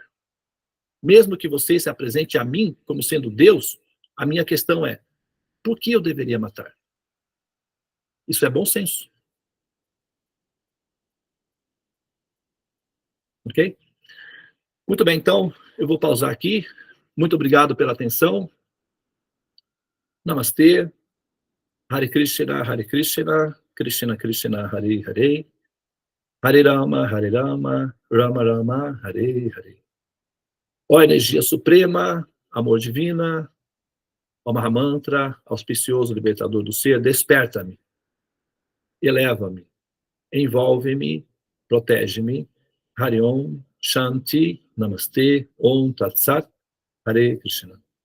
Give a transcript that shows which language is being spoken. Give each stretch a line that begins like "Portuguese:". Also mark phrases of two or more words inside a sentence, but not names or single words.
Portuguese: Mesmo que você se apresente a mim como sendo Deus, a minha questão é, por que eu deveria matar? Isso é bom senso. Ok? Muito bem, então, eu vou pausar aqui. Muito obrigado pela atenção. Namastê.
Sanskrit: Hare Krishna, Krishna Krishna, Hare Hare. Hare Rama, Rama Rama, Hare Hare.
Portuguese: Ó energia suprema, amor divina, ó Mahamantra, auspicioso libertador do ser, desperta-me, eleva-me, envolve-me, protege-me.
Sanskrit: Hare Om, Shanti, Namastê, Om Tat Sat, Hare Krishna.